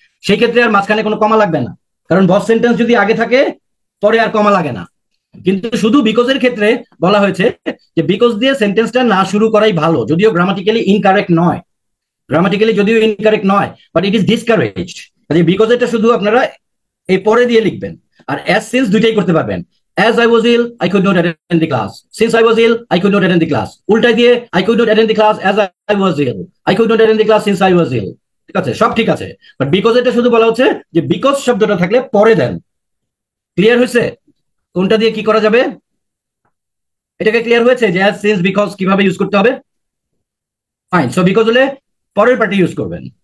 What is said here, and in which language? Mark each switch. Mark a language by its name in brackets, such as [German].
[Bangla] সেই ক্ষেত্রে আর মাঝখানে কোনো কমা লাগবে না, কারণ বস সেন্টেন্স যদি আগে থাকে পরে আর কমা লাগে না। কিন্তু শুধু বিকজের ক্ষেত্রে বলা হয়েছে যে বিকজ দিয়ে সেন্টেন্সটা না শুরু করাই ভালো, যদিও গ্রামাটিক্যালি ইনকারেক্ট নয়, গ্রামাটিক্যালি যদিও ইনকারেক্ট নয়, [English] But it is discouraged. [Bangla] Because এটা শুধু আপনারা এই পরে দিয়ে লিখবেন, আর অ্যাজ সিন্স দুইটাই করতে পারবেন। [English] As I was ill, I could not attend the class. Since I was ill, I could not attend the class. [Bangla] উল্টাই দিয়ে [English] I could not attend the class as I was ill. I could not attend the class since I was ill. [Bangla] ঠিক আছে, সব ঠিক আছে, but because এটা শুধু বলা হচ্ছে যে বিকজ শব্দটা থাকলে পরে দেন। ক্লিয়ার হয়েছে কোনটা দিয়ে কি করা যাবে? এটাকে ক্লিয়ার হয়েছে যে as since বিকজ কিভাবে ইউজ করতে হবে? ফাইন, সো বিকজ হলে পরের পার্টি ইউজ করবেন।